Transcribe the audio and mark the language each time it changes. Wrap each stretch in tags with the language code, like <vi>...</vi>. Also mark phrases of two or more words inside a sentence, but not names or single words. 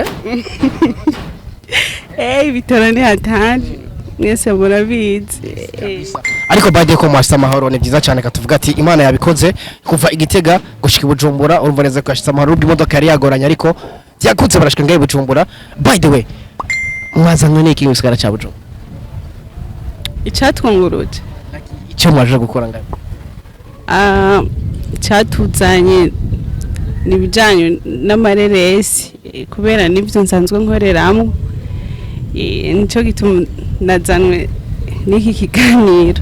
<rn>ibitoro ni hatanje mwese murabizi ariko bagiye ko mwashitse amahoro ni byiza cyane katuvuga ati Imana yabikoze kuva Igitega gushika i Bujumbura urumva neza ko yashitse amahoro imodoka yari yagoranye ariko yakutse barashika ngaye Bujumbura.</rn> <en>By the way</en> <rn>mwazanywe n'iki musigara ca Bujumbura icatwunguruje icyo mwaje gukora ngaye cyatuzanye nibijanye n'amareresi kubera nivyo nsanzwe nkoreramo nico gituma nazanwe n'iki kiganiro.</rn>